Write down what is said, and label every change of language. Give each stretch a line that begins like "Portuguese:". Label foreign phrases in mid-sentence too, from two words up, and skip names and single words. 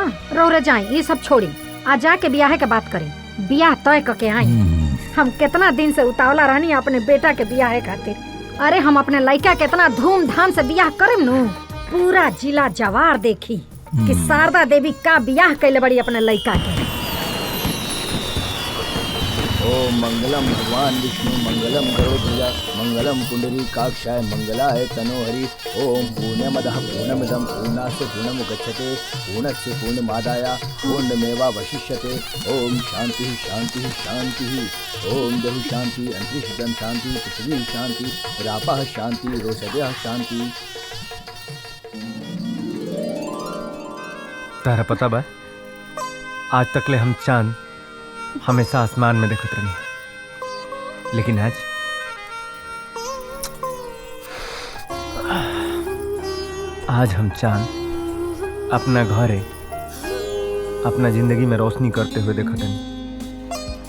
Bhojpuri: रौरे जाई ये सब छोड़ी, आ जाके बियाह के बात करी। बियाह तय करके आई। हम कितना दिन से उतावला रहनी अपने बेटा के बियाह खातिर। अरे हम अपने लइका के इतना धूमधाम से बियाह करेम नु, पूरा जिला जवार देखी कि शारदा देवी का बियाह कैले बड़ी अपने लइका के।
Sanskrit: ओम मंगलम भगवान विष्णु मंगलम गरुड़ध्वजा मंगलम कुंडली काक्षाय मंगलाय तनोहरि। ओम पूर्णमदः पूर्णमिदं पूर्णास्य पूर्णमुदच्यते पूर्णस्य पूर्णमादाय पूर्णमेवावशिष्यते। ओम शांति शांति शांति। ओम देहि शांति अंतरिक्षं शांति पृथ्वी शांति रापः शांति रोषधयः शांति।
Bhojpuri: तारा पता बा, आज तक ले हम चांद हमेशा आसमान में देखत रही, लेकिन आज हम चांद अपना घरे अपना जिंदगी में रोशनी करते हुए देखत रही।